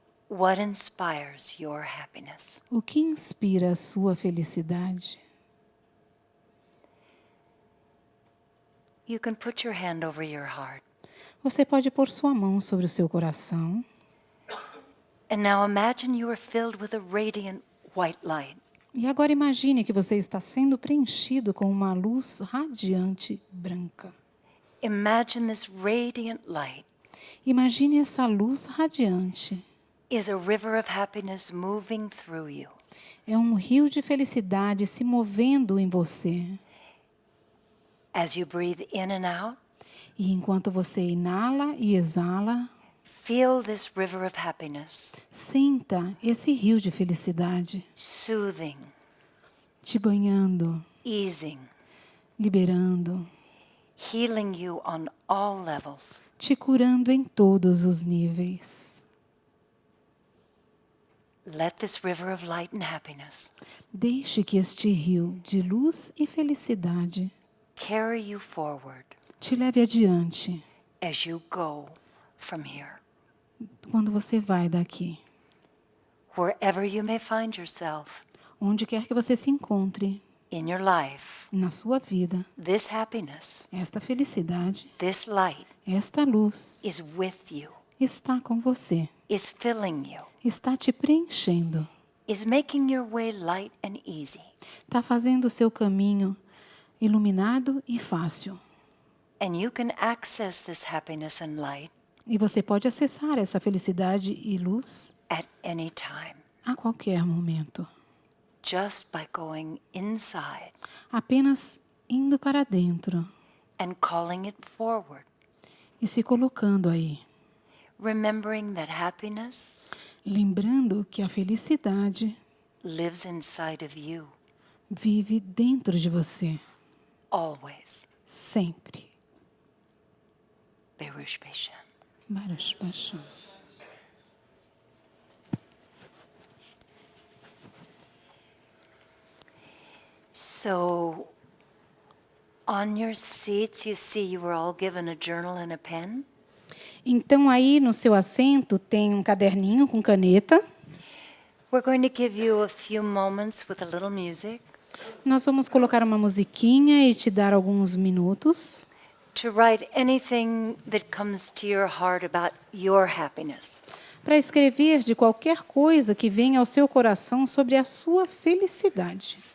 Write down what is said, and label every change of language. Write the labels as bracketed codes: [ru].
[en] What inspires your happiness? [pt] O que inspira a sua felicidade? [en] You can put your hand over your heart. [pt] Você pode pôr sua mão sobre o seu coração. [en] And now imagine you are filled with a radiant white light. [pt] E agora imagine que você está sendo preenchido com uma luz radiante branca. [en] Imagine this radiant light [pt] Imagine essa luz radiante. [en] is a river of happiness moving through you. [pt] É um rio de felicidade se movendo em você. [en] As you breathe in and out, [pt] E enquanto você inala e exala, [en] feel this river of happiness, [pt] sinta esse rio de felicidade [en] soothing, [pt] te banhando, [en] easing, [pt] liberando, [en] healing you on all levels. [pt] te curando em todos os níveis. [en] Let this river of light and happiness [pt] Deixe que este rio de luz e felicidade [en] carry you forward [pt] te leve adiante [en] as you go from here. [pt] quando você vai daqui. [en] Wherever you may find yourself, [pt] Onde quer que você se encontre, [en] in your life, [pt] na sua vida, [en] this happiness, [pt] esta felicidade, [en] this light [pt] esta luz [en] is with you, [pt] está com você, [en] is filling you, [pt] está te preenchendo, [en] is making your way light and easy. [pt] está fazendo o seu caminho iluminado e fácil. [en] And you can access this happiness and light [pt] E você pode acessar essa felicidade e luz [en] at any time, [pt] a qualquer momento, [en] just by going inside [pt] apenas indo para dentro [en] and calling it forward, [pt] e se colocando aí, [en] remembering that happiness [pt] lembrando que a felicidade [en] lives inside of you, [pt] vive dentro de você, [en] always. [pt] sempre. [he] Berush Bashan. Baruch Bashan. [en] So, on your seats, you see you were all given a journal and a pen. [pt] Então aí no seu assento tem um caderninho com caneta. [en] We're going to give you a few moments with a little music [pt] Nós vamos colocar uma musiquinha e te dar alguns minutos [en] to write anything that comes to your heart about your happiness. [pt] para escrever de qualquer coisa que venha ao seu coração sobre a sua felicidade.